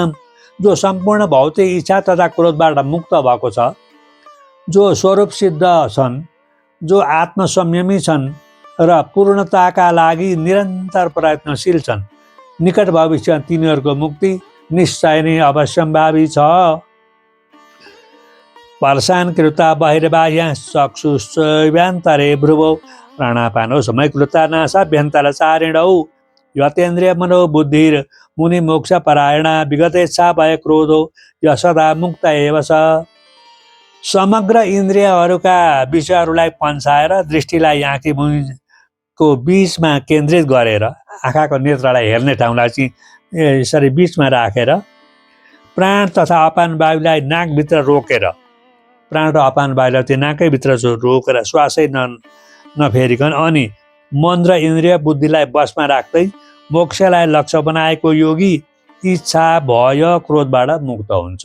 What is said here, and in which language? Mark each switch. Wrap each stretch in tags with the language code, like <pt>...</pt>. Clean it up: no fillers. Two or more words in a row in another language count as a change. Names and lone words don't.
<ne>जो सम्पूर्ण भौतिक इच्छा तथा क्रोधबाट मुक्त भएको छ, जो स्वरूप सिद्ध छन्, जो आत्मसंयमी छन् र पूर्णताका लागि निरन्तर प्रयत्नशील छन्। निकट भविष्य तिनीहरूको मुक्ति निश्चय नै अवश्यम्भावी छ।</ne> <sa>पर्शान कृता बहिर्बाह्य चक्षुश्चैवान्तरे भ्रुवौ प्राणापानौ समयकृता नासाभ्यन्तरचारिणौ यतेन्द्रिय मनोबुद्धिर मुनि मोक्ष परायणा विगतेच्छा भय क्रोधो य सदा मुक्त एव छ।</sa> <ne>समग्र इन्द्रियहरूका विषयहरूलाई पन्छाएर दृष्टिलाई आँखी मुनिको बीचमा केन्द्रित गरेर आँखाको नेत्रलाई हेर्ने ठाउँलाई चाहिँ यसरी बीचमा राखेर प्राण तथा अपान वायुलाई नाकभित्र रोकेर प्राण र अपान वायुलाई त्यो नाकैभित्र रोकेर श्वासै नफेरिकन अनि मन र इन्द्रिय बुद्धिलाई बसमा राख्दै मोक्षलाई लक्ष्य बनाएको योगी इच्छा भय क्रोधबाट मुक्त हुन्छ।</ne>